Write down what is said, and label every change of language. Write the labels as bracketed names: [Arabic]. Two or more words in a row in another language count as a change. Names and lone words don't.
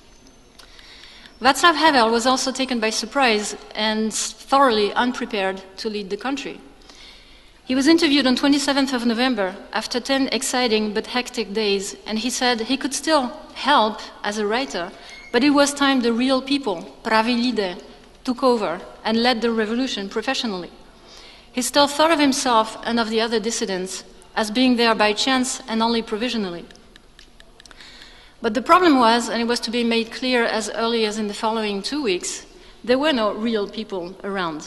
[English] Václav Havel was also taken by surprise and thoroughly unprepared to lead the country. He was interviewed on 27th of November after 10 exciting but hectic days, and he said he could still help as a writer, but it was time the real people, [Czech] praví lidé, [English] took over and led the revolution professionally. He still thought of himself and of the other dissidents as being there by chance and only provisionally. But the problem was, and it was to be made clear as early as in the following 2 weeks, there were no real people around.